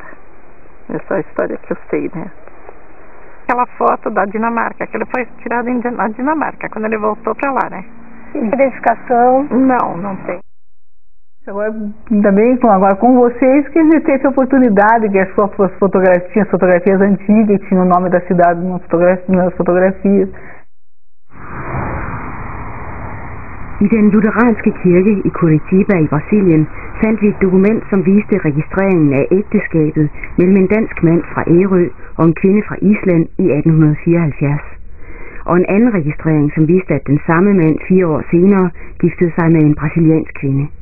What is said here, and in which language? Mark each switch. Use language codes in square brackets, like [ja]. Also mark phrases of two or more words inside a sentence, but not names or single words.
[pt] Essa é a história que eu sei, né? Aquela foto da Dinamarca, que ele foi tirado na Dinamarca, quando ele voltou para lá, né? Identificação? Não tem. Agora, também agora com vocês, que a gente teve a oportunidade de as suas fotografias antigas, tinha o nome da cidade nas fotografias. [da] I den lutheranske kirke i Curitiba i Brasilien fandt vi et dokument, som viste registreringen af ægteskabet mellem en dansk mand fra Ærø og en kvinde fra Island i 1874. Og en anden registrering, som viste, at den samme mand 4 år senere giftede sig med en brasiliansk kvinde.